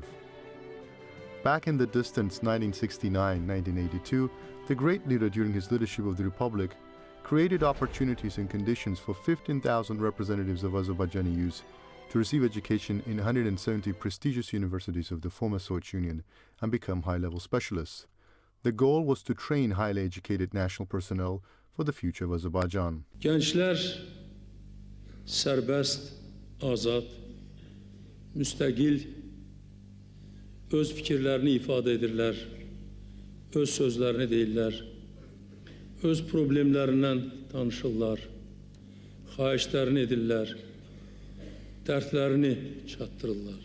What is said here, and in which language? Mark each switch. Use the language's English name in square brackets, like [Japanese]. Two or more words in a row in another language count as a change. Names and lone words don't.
[English] Back in the distant 1969-1982, the great leader during his leadership of the Republic created opportunities and conditions for 15,000 representatives of Azerbaijani youth to receive education in 170 prestigious universities of the former Soviet Union and become high-level specialists. The goal was to train highly educated national personnel for the future of Azerbaijan. [Azerbaijani] Gençler serbest, azad, müstakil, öz fikirlərini ifadə edirlər, öz sözlərini deyirlər, öz problemlərindən danışırlar, xahişlərini edirlər, dərdlərini çatdırırlar.